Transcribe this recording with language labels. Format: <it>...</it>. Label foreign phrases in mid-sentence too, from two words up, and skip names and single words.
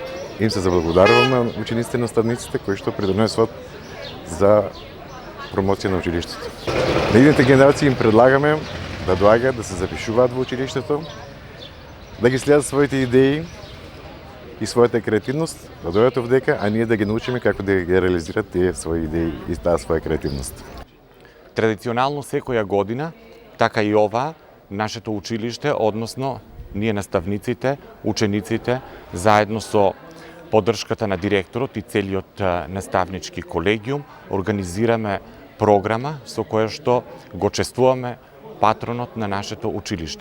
<mk>Им се заблагодарваме на учениците и наставниците, които ще придонесват за промоция на училището. На идните генерации им предлагаме да долагат, да се запишуват в училището, да ги следят своите идеи и своята креативност, да дойдат овдека, а ние да ги научим како да ги реализират тие свои идеи и таа своја креативност. Традиционално секоја година, така и ова, нашето училиште, односно ние наставниците, учениците, заедно со поддршката на директорот и целиот наставнички колегиум, организираме програма со која што го чествуваме патронот на нашето училиште.</mk>